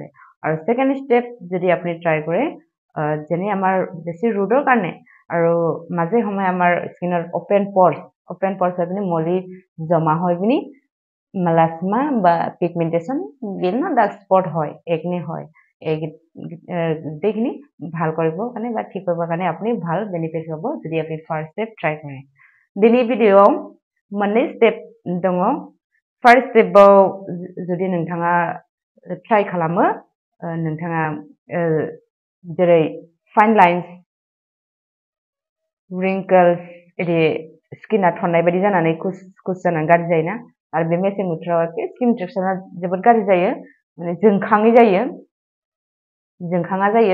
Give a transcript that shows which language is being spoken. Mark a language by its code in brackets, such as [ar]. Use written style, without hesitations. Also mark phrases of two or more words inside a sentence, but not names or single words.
[as] আৰু [en] second step [as] যদি আপুনি ট্ৰাই কৰে যেনে আমাৰ বেছি ৰ'দৰ কাৰণে আৰু মাজে সময়ে আমাৰ স্কিনৰ [en] open pores [as] হৈ পিনি মলি জমা হৈ পিনি মেলাছমা বা পিগমেণ্টেশ্যন বিভিন্ন [en] dark spot [as] হয়, একনে হয়। গোটেইখিনি ভাল কৰিবৰ কাৰণে বা ঠিক কৰিবৰ কাৰণে আপুনি ভাল বেনিফিট পাব যদি আপুনি [en] first step try [as] কৰে। [brx] दिनै भिडिअ'आव मोननै स्टेप दङ। [en] first step [brx] जुदि नोंथाङा ट्राइ खालामो नोंथाङा जेरै [en] fine lines wrinkles [brx] इदि स्किना थननाय बायदि जानानै खुस जानानै गाज्रि जायोना आरो बे मेसें बोथोराव [en] skin texture [brx] जोबोद गाज्रि जायो, माने जोंखाङा जायो।